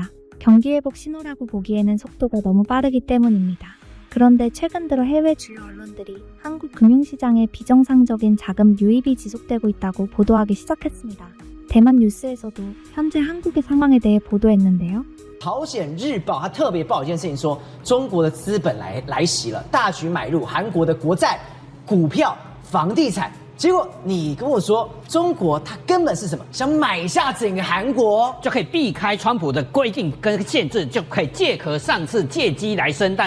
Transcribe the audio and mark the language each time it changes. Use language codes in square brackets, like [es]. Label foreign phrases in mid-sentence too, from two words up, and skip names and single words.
[ko] 경기회복 신호라고 보기에는 속도가 너무 빠르기 때문입니다. 그런데 최근 들어 해외 주요 언론들이 한국 금융시장에 비정상적인 자금 유입이 지속되고 있다고 보도하기 시작했습니다. 대만 뉴스에서도 현재 한국의 상황에 대해 보도했는데요. [zh] 朝鲜日报它特别报一件事情说，中国的资本来袭了，大举买入韩国的国债、股票、房地产。结果你跟我说，中国它根本是什么？想买下整个韩国，就可以避开川普的规定跟限制，就可以借壳上市，借机来生蛋。